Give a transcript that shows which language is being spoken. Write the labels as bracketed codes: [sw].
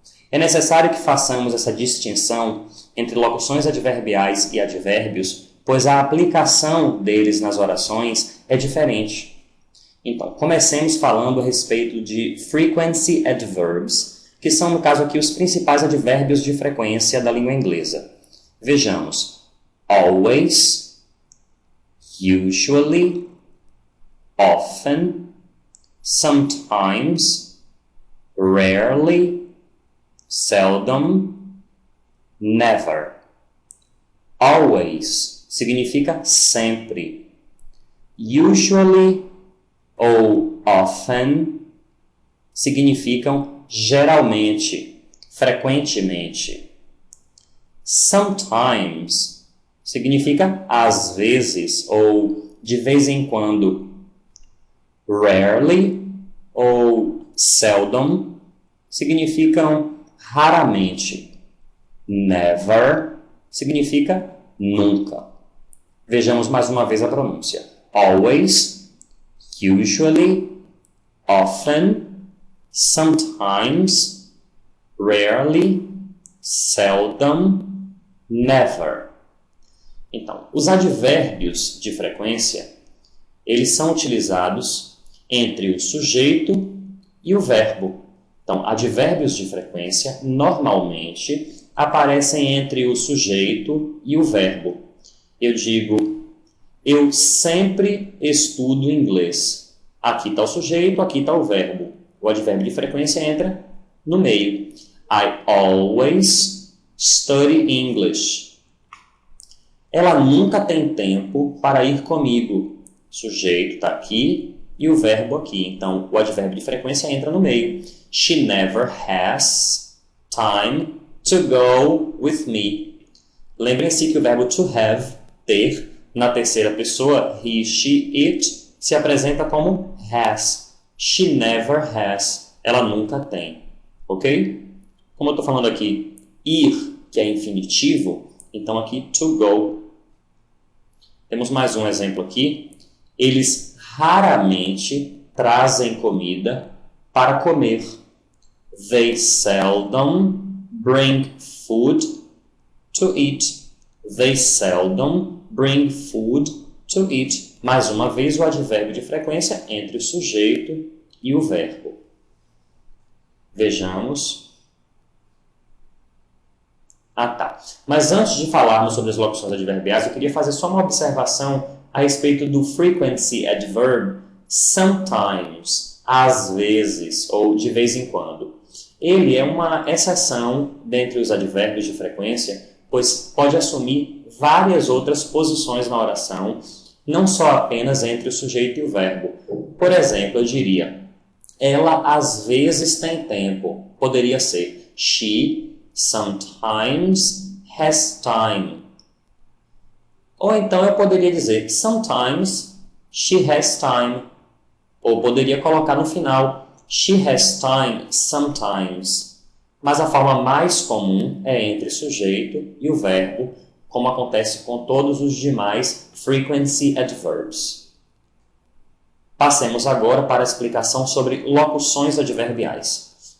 [pt] É necessário que façamos essa distinção entre locuções adverbiais e advérbios, pois a aplicação deles nas orações é diferente. Então, comecemos falando a respeito de frequency adverbs, que são, no caso aqui, os principais advérbios de frequência da língua inglesa. Vejamos: [en] always, usually, often, sometimes, rarely, seldom, never. [pt] Always significa sempre. Usually ou often significam geralmente, frequentemente. Sometimes significa às vezes ou de vez em quando. Rarely ou seldom significam raramente. Never significa nunca. Vejamos mais uma vez a pronúncia. [en] Always, usually, often, sometimes, rarely, seldom, never. [pt] Então, os advérbios de frequência, eles são utilizados entre o sujeito e o verbo. Então, advérbios de frequência normalmente aparecem entre o sujeito e o verbo. Eu digo, eu sempre estudo inglês. Aqui está o sujeito, aqui está o verbo. O advérbio de frequência entra no meio. [en] I always study English. [pt] Ela nunca tem tempo para ir comigo. O sujeito está aqui e o verbo aqui. Então, o advérbio de frequência entra no meio. [en] She never has time to go with me. [pt] Lembrem-se que o verbo to have, ter, na terceira pessoa, he, she, it, se apresenta como has. [en] She never has. [pt] Ela nunca tem. Ok? Como eu estou falando aqui, ir, que é infinitivo, então aqui to go. Temos mais um exemplo aqui. Eles raramente trazem comida para comer. [en] They seldom bring food to eat. They seldom bring food to eat. [pt] Mais uma vez, o advérbio de frequência entre o sujeito e o verbo. Vejamos. Mas antes de falarmos sobre as locuções adverbiais, eu queria fazer só uma observação a respeito do frequency adverb sometimes, às vezes, ou de vez em quando. Ele é uma exceção dentre os advérbios de frequência, pois pode assumir várias outras posições na oração, não só apenas entre o sujeito e o verbo. Por exemplo, eu diria, ela às vezes tem tempo. Poderia ser, [en] she sometimes has time. [pt] Ou então eu poderia dizer, [en] sometimes she has time. [pt] Ou poderia colocar no final, [en] she has time sometimes. [pt] Mas a forma mais comum é entre sujeito e o verbo, como acontece com todos os demais frequency adverbs. Passemos agora para a explicação sobre locuções adverbiais.